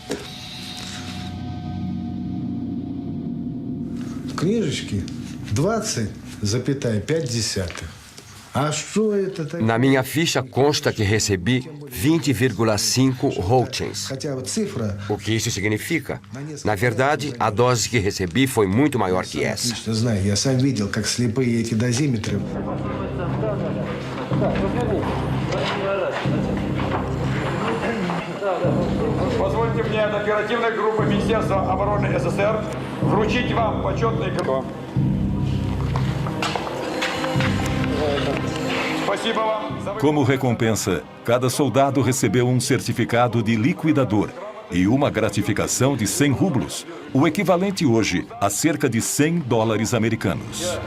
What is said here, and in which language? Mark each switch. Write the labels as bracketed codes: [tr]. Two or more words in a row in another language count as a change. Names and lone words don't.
[ru] Книжечки 20,5. [pt] Na minha ficha consta que recebi 20,5 roentgens. O que isso significa? Na verdade, a dose que recebi foi muito maior que essa. [ru] Позвольте мне от оперативной группы Министерства обороны СССР вручить вам почетный грамоту. [pt] Como recompensa, cada soldado recebeu um certificado de liquidador e uma gratificação de 100 rublos, o equivalente hoje a cerca de $100 americanos.